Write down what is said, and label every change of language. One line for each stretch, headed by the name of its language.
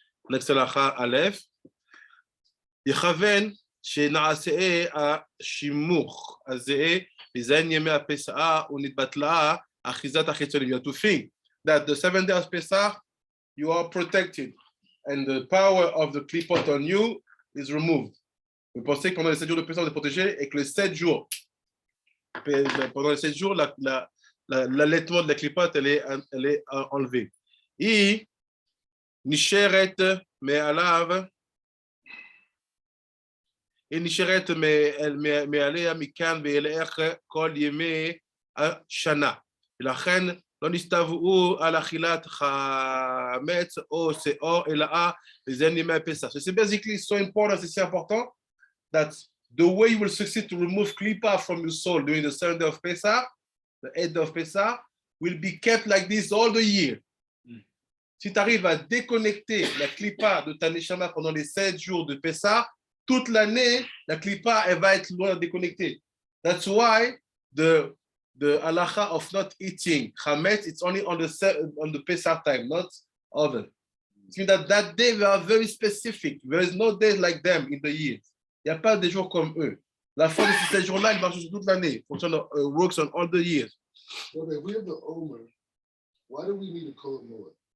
English: Next halacha Aleph.
Hebrew: יכוון שנעשה השימוך הזה בזין ימי הפסח ונתבטלה אחיזת החיצונים.
English: You have to think that the 7 days of Pesach, you are protected and the power of the klipot on you is removed.
French: Vous pensez que pendant les 7 jours de Pesach, vous êtes protégé et que les 7 jours, pendant les 7 jours, l'allaitement de la klipot, elle est enlevée.
Hebrew: Et נשארת מעליו, היא נשארת מעליה מכאן ואילך כל ימי השנה. ולכן לא נסתוו על אכילת חמץ או שאור אלא בזה ימי הפסח.
English: So it's basically so important, it's so important that the way you will succeed to remove klipa from your soul during the 7th day of Pesach, the 8th day of Pesach, will be kept like this all the year.
French: Si tu arrives à déconnecter la clipa de ta neshama pendant les 7 jours de Pesah, toute l'année, la clipa, elle va être loin déconnectée.
English: That's why the halacha of not eating chametz, it's only on the Pesach time, not other. It means that day we are very specific. There is no day like them in the year.
French: Il n'y a pas de jours comme eux. La foi de ces jours-là, il marche sur toute l'année.
English: Works on all the years. So if we have the HaOmer, why do we need a Kohen Moed?